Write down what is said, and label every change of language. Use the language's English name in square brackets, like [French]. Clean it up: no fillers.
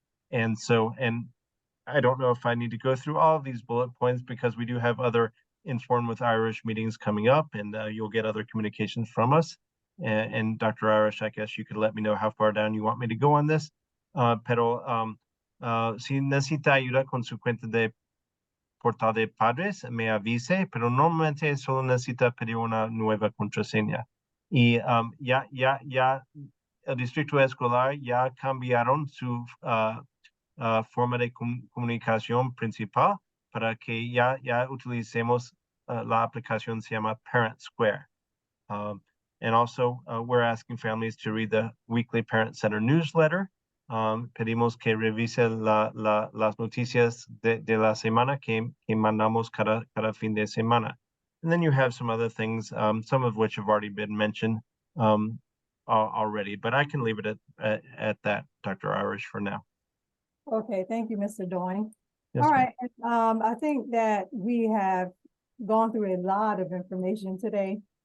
[English] And I don't know if I need to go through all of these bullet points, because we do have other Inform with Irish meetings coming up, and you'll get other communications from us. And Dr. Irish, I guess you could let me know how far down you want me to go on this. [Spanish] Pero si necesita ayuda con su cuenta de portal de padres, me avise, pero normalmente solo necesita pedir una nueva contraseña. Y ya el distrito escolar ya cambiaron su forma de comunicación principal para que ya utilicemos la aplicación se llama Parent Square. [English] And also, we're asking families to read the weekly Parent Center newsletter. [Spanish] Pedimos que revise las noticias de la semana que mandamos cada fin de semana. [English] And then you have some other things, some of which have already been mentioned already, but I can leave it at that, Dr. Irish, for now. Okay, thank you, Mr. Doing. Yes, All ma'am. right, I think that we have gone through a lot of information today.